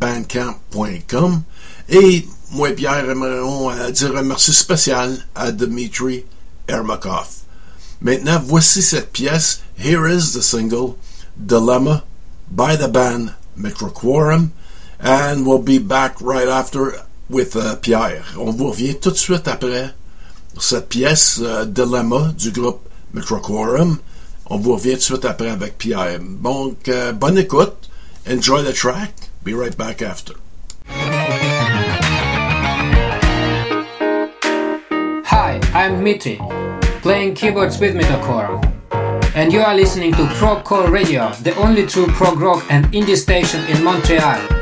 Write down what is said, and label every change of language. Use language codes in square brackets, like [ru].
[fr] Metroquorum.bandcamp.com. Et moi et Pierre aimerions dire un merci spécial à Dmitry Ermakov. Maintenant, voici cette pièce. [en] Here is the single, Dilemma, by the band Metro Quorum. And we'll be back right after with Pierre. [fr] On vous revient tout de suite après cette pièce, Dilemma, du groupe Metro Quorum. On vous revient tout de suite après avec Pierre. Donc, bonne écoute. [en] Enjoy the track. Be right back after. Hi, I'm Dmitry, playing keyboards with Metro Quorum. And you are listening to Prog Core Radio, the only true prog rock and indie station in Montreal.